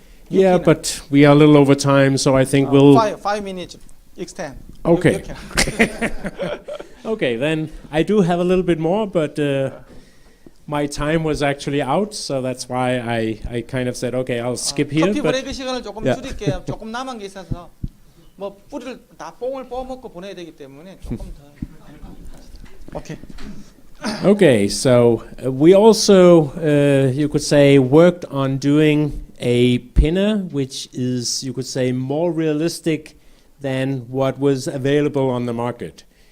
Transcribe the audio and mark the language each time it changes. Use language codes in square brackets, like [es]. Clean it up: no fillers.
[en] Yeah, but we are a little over time, so I think we'll... 5 minutes extend. Okay. You can. Okay, then I do have a little bit more, but my time was actually out, so that's why I kind of said, okay, I'll skip here. [ko] 커피 [en] But [ko] 브레이크 시간을 조금 [en] Yeah. [ko] 줄일게요. 조금 남은 게 있어서 뭐 뿌리를 다 뽕을 뽑아먹고 보내야 되기 때문에 조금 더. 오케이. [en] okay, so we also, you could say, worked on doing a pinner, which is, you could say, more realistic than what was available on the market.